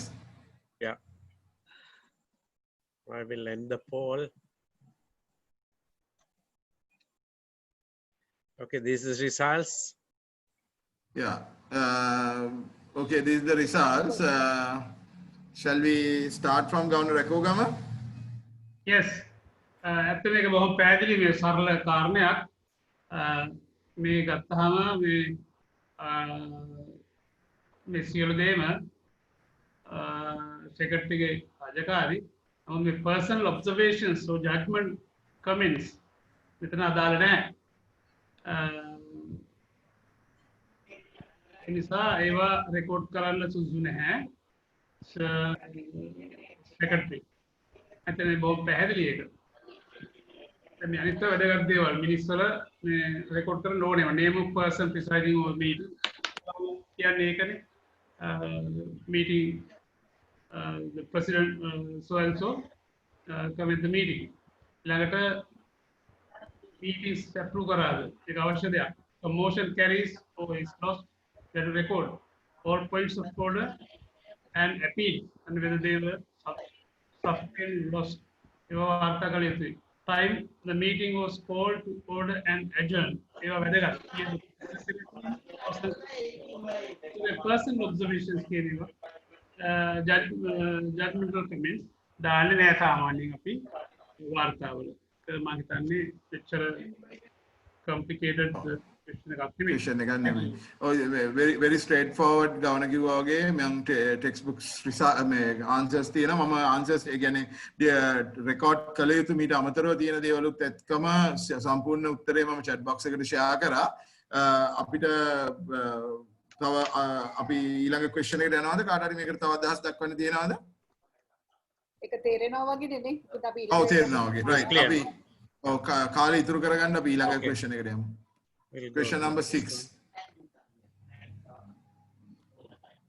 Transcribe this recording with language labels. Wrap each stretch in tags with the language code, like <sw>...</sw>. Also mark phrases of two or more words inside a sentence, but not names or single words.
<en>Yeah. I will end the poll. Okay, this is results. Yeah. Okay, these are the results. Shall we start from Governor Rekogama? Yes.</en> <si>ඇත්තම එක බොහොම පැහැදිලි මේ සරල කාරණයක්. මේ ගත්තාම මේ සියලු දේම secretary රාජකාරී නමුත් මේ</si> <en>personal observations or judgment comments</en> <si>මෙතන අදාළ නැහැ. ඒ නිසා ඒවා රෙකෝඩ් කරන්න සුදුසු නැහැ. secretary ඇත්තම බොහොම පැහැදිලි එක. දැන් මේ අනිත් වැඩගත් දේවල් මිනිස් වල මේ රෙකෝඩ් කරන්න ඕනේ.</si> <en>name of person presiding over meeting කියන්නේ ඒකනේ. meeting the president so and so come in the meeting.</en> <si>ළඟට meetings approve කරාද? ඒක අවශ්‍ය දෙයක්.</si> <en>A motion carries or is lost, that will record all points of order and appeal and whether they were sustained, lost.</en> <si>ඒවා වාර්තා කළ යුතුයි.</si> <en>Time the meeting was called to order and adjourned.</en> <si>ඒවා වැදගත්.</si> <en>The personal observations කියනවා. Judgmental comments</en> <si>දාන්නේ නැහැ සාමාන්‍යයෙන් අපි වාර්තාවල. මම හිතන්නේ එච්චර</si> <en>complicated question</en> <si>එකක් නෙමෙයි.</si> <en>Very straightforward</en> <si>ගවන කිව්වා වගේ මම textbooks මේ answers තියෙනවා. මම answers ඒ කියන්නේ record කළ යුතු මීට අමතරව තියෙන දේවලුත් එක්කම සම්පූර්ණ උත්තරේ මම</si> <en>chat box</en> <si>එකට share කරා. අපිට තව අපි ඊළඟ question එකට යනවාද? කාට හරි මේකට තව අදහස් දක්වන්න තියෙනවද? ඒක තේරෙනවා වගේ නෙනේ. අපි ඔව් තේරෙනවා වගේ. right. අපි ඔව් කාලය ඉතුරු කරගන්න අපි ඊළඟ question එකට යමු.</si> <en>Question number 6.</en>